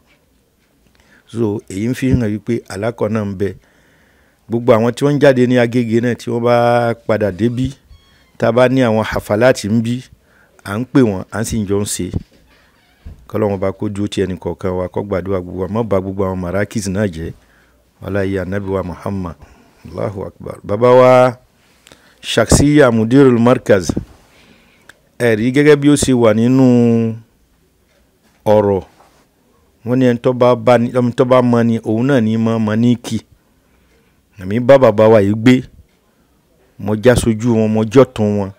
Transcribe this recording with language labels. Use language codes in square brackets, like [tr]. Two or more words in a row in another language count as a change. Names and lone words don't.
[yo] So èyí ń fi hàn wípé alákọ̀ náà ń bẹ. Gbogbo àwọn tí wọ́n jáde ní Agége náà tí wọ́n bá padà débí, tá bá ní àwọn hafalati ń bí, à ń pè wọ́n, à ń sì jọ ń ṣe. Kọ́lọ́run bá kó dúró ti ẹnì kọ̀ọ̀kan wa, kó gbàdúrà gbogbo wa, má bà gbogbo àwọn marakis náà jẹ́. [ar] ولا يا نبي ومحمد. الله أكبر. [yo] Bàbá wa Shaksiya Mudirul Markaz, ẹ̀rí gẹ́gẹ́ bí ó ṣe wà nínú ọ̀rọ̀, wọ́n ní ẹni tó bá mọ̀ ni òun náà ní mọ̀ ní kì. Àmì bá bàbá wa yìí gbé, mo já sójú wọn, mo jọ́tún wọn.